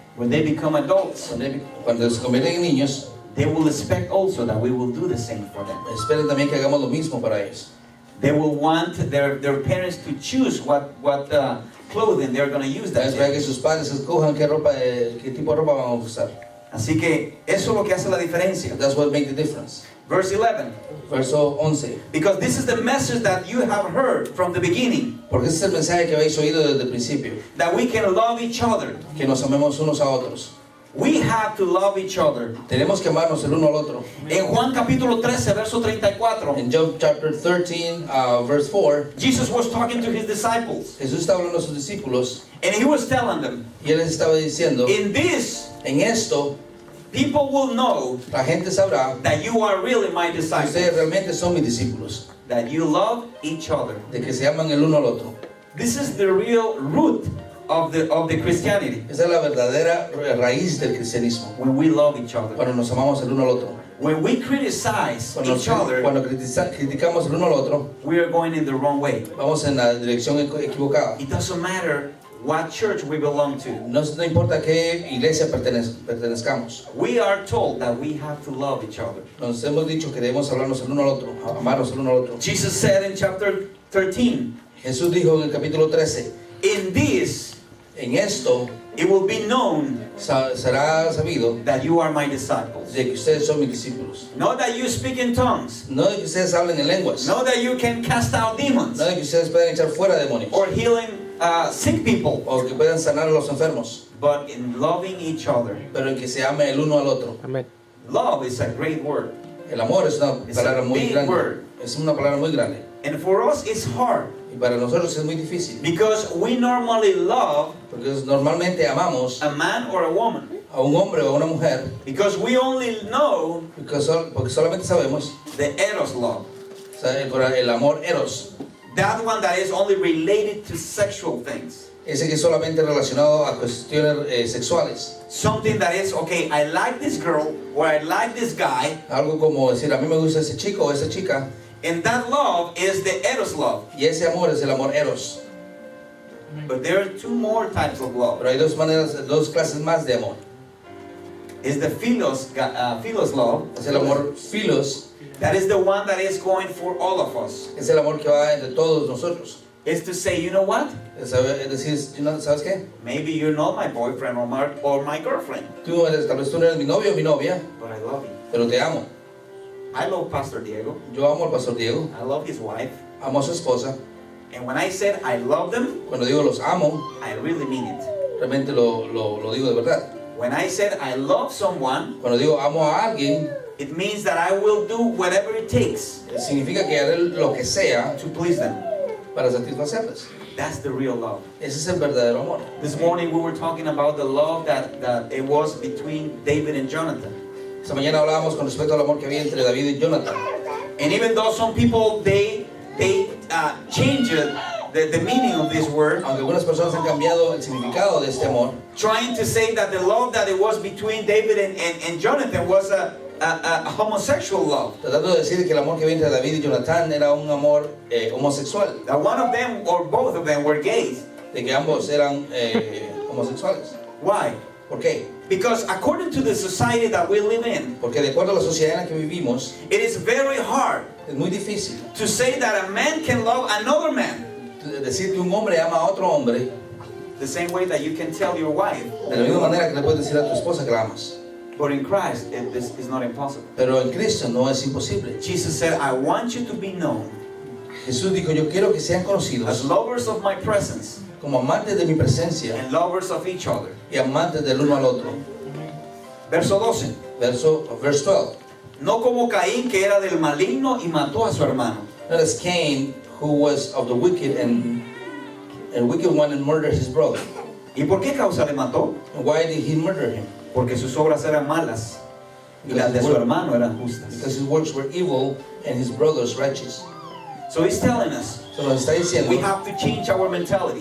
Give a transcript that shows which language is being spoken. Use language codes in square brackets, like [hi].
[en] when they become adults, [es] Cuando se convierten en niños, [en] they will expect also that we will do the same for them. [es] esperen también que hagamos lo mismo para ellos. [en] They will want their parents to choose what clothing they're going to use that [es] Espera [en] day. [es] que sus padres escojan qué tipo de ropa van a usar. Así que eso es lo que hace la diferencia. [en] That's what makes the difference. Verse 11. [es] Verso 11. [en] Because this is the message that you have heard from the beginning, [es] Porque ese es el mensaje que habéis oído desde el principio. [en] that we can love each other. [es] Que nos amemos unos a otros. [en] We have to love each other. [es] Tenemos que amarnos el uno al otro. En Juan capítulo 13, verso 34, [en] En John chapter 13, verse 4, Jesus was talking to his disciples, [es] Jesús estaba hablando a sus discípulos [en] and he was telling them, [es] y él les estaba diciendo, [en] in this, [es] en esto [en] people will know [es] la gente sabrá [en] that you are really my [es] que ustedes [en] disciples, [es] realmente son mis discípulos, [en] that you love each other. [es] de que se aman el uno al otro. [en] This is the real root of the Christianity, [es] Esa es la verdadera raíz del cristianismo, [en] when we love each other. [es] cuando nos amamos el uno al otro. [en] When we criticize each other, [es] Cuando criticamos el uno al otro, [en] we are going in the wrong way. [es] vamos en la dirección equivocada. [en] It doesn't matter what church we belong to. [es] No importa qué iglesia pertenezcamos. [en] We are told that we have to love each other. [es] Nos hemos dicho que debemos hablarnos el uno al otro, amarnos el uno al otro. [en] Jesus said in chapter 13, [es] Jesús dijo en el capítulo 13, [en] in this [es] en esto [en] it will be known [es] será sabido [en] that you are my disciples. [es] de que ustedes son mis discípulos. [en] Not that you speak in tongues, [es] No de que ustedes hablen en lenguas, [en] not that you can cast out demons, [es] no de que ustedes puedan echar fuera demonios, [en] or healing sick people, [es] o que puedan sanar a los enfermos, [en] but in loving each other. [es] pero en que se ame el uno al otro. Amén. [en] Love is a great word. [es] El amor es una [en] It's a [es] palabra muy [en] big [es] grande. [en] word. [es] Es una palabra muy grande. [en] And for us it's hard [es] Y para nosotros es muy difícil. [en] because we normally love [es] Porque normalmente amamos [en] a man or a woman [es] a un hombre o a una mujer [en] because we only know [es] porque solamente sabemos, [en] the eros love. [es] o sea, el amor eros. [en] That one that is only related to sexual things. [es] Ese que es solamente relacionado a cuestiones sexuales. [en] Something that is, okay, I like this girl or I like this guy, [es] Algo como decir, a mí me gusta ese chico o esa chica. [en] and that love is the eros love. [es] Y ese amor es el amor eros. [en] But there are two more types of love. [es] Pero hay dos clases más de amor. [en] Is the philos love. [es] Es el amor philos. [en] That is the one that is going for all of us. [es] Es el amor que va entre todos nosotros. [en] Is to say, you know what? [es] Es decir, ¿sabes qué? [en] Maybe you're not my boyfriend or my girlfriend, [es] Tal vez tú no eres mi novio o mi novia, [en] but I love you. [es] pero te amo. [en] I love Pastor Diego. [es] Yo amo al pastor Diego, [en] I love his wife. [es] amo a su esposa. [en] And when I said I love them, [es] Cuando digo los amo, [en] I really mean it. [es] realmente lo digo de verdad. [en] When I said I love someone, [es] Cuando digo amo a alguien, [en] it means that I will do whatever it takes [es] significa que haré lo que sea [en] to please them. [es] para satisfacerles. [en] That's the real love. [es] Ese es el verdadero amor. [en] This morning we were talking about the love that it was between David and Jonathan. [es] Esta mañana hablábamos con respecto al amor que había entre David y Jonathan. [en] And even though some people they change the meaning of this word, [es] Aunque algunas personas han cambiado el significado de este amor, [en] trying to say that the love that it was between David and Jonathan was a homosexual love. [es] tratando de decir que el amor que había entre David y Jonathan era un amor homosexual, [en] That one of them or both of them were gays. [es] de que ambos eran homosexuales. [en] Why? [es] ¿Por qué? [en] Because according to the society that we live in, [es] Porque de acuerdo a la sociedad en la que vivimos, [en] it is very hard [es] es muy difícil [en] to say that a man can love another man [es] decir que un hombre ama a otro hombre [en] the same way that you can tell your wife. [es] de la misma manera que le puedes decir a tu esposa que la amas. [en] But in Christ, this is not impossible. [es] Pero en Cristo no es imposible. [en] Jesus said, I want you to be known [es] Jesús dijo, yo quiero que sean [en] as [es] conocidos [en] lovers of my presence [es] como amantes de mi presencia [en] and lovers of each other. [es] y amantes del uno al otro. Verso 12. [en] Verse 12. [es] No como Caín, que era del maligno y mató a su hermano. [en] Not as Cain, who was of the wicked and wicked one and murdered his brother. [es] ¿Y por qué causa le mató? [en] And why did he murder him? [es] Porque sus obras eran malas y las de su hermano eran justas. [en] Because his works were evil and his brother's righteous. So he's telling us, [es] So nos está diciendo, [en] we have to change our mentality.